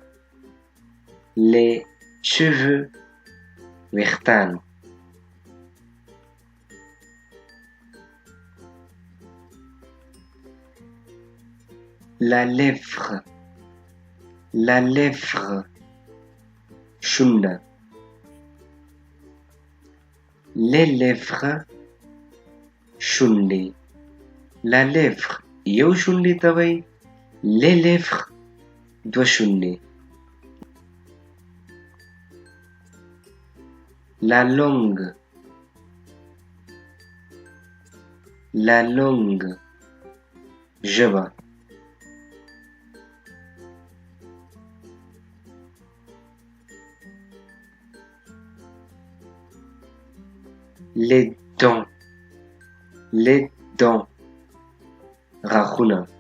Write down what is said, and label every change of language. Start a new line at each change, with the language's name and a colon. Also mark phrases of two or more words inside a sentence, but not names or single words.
Pashto: ویښتان
French: la lèvre
Pashto: شونډه
French: les lèvres
Pashto: شونډې
French: la lèvre
Pashto: یو شونډې ته وایي
French: les lèvres
Pashto: 2 شونډې
French: la langue ژبه les dents غاښونه